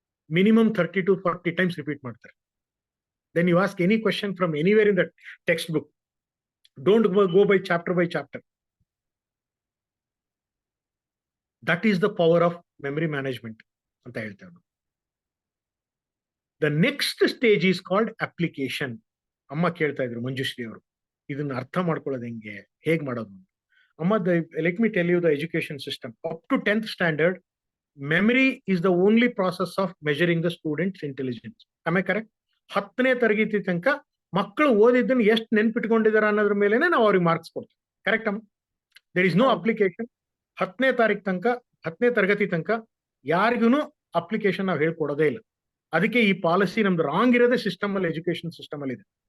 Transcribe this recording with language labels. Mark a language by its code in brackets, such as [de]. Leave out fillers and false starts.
[en] Minimum 30 to 40 times repeat ಮಾಡ್ತಾರೆ. Then you ask any question from anywhere in the textbook, don't go by chapter. That is the power of memory management [kn] ಅಂತ ಹೇಳ್ತೇವೆ. [en] The next stage is called application. [kn] ಅಮ್ಮ ಕೇಳ್ತಾ ಇದ್ರು ಮಂಜುಶ್ರೀ ಅವರು, ಇದನ್ನ ಅರ್ಥ ಮಾಡ್ಕೊಳ್ಳೋದು ಹೆಂಗೆ, ಹೇಗ್ ಮಾಡೋದು? [en] ಅಮ್ಮ, let me tell you the education system up to 10th standard, memory is the only process of measuring the student's intelligence. Am I correct? [kn] 10ನೇ ತರಗತಿ ತನಕ ಮಕ್ಕಳು ಓದಿದ್ದನ್ನು ಎಷ್ಟು ನೆನ್ಪಿಟ್ಕೊಂಡಿದ್ದಾರೆ ಅನ್ನೋದ್ರ ಮೇಲೆನೆ ನಾವು ಅವ್ರಿಗೆ ಮಾರ್ಕ್ಸ್ ಕೊಡ್ತೀವಿ. ಕರೆಕ್ಟ್ ಅಮ್ಮ? [en] There is no application. [kn] 10ನೇ ತರಗತಿ ತನಕ ಯಾರಿಗೂ ಅಪ್ಲಿಕೇಶನ್ ನಾವು ಹೇಳ್ಕೊಡೋದೇ ಇಲ್ಲ. ಅದಕ್ಕೆ ಈ ಪಾಲಿಸಿ ನಮ್ದು ರಾಂಗ್ ಇರೋದೇ ಸಿಸ್ಟಮ್ ಅಲ್ಲಿ, ಎಜುಕೇಶನ್ ಸಿಸ್ಟಮ್ ಅಲ್ಲಿ ಇದೆ.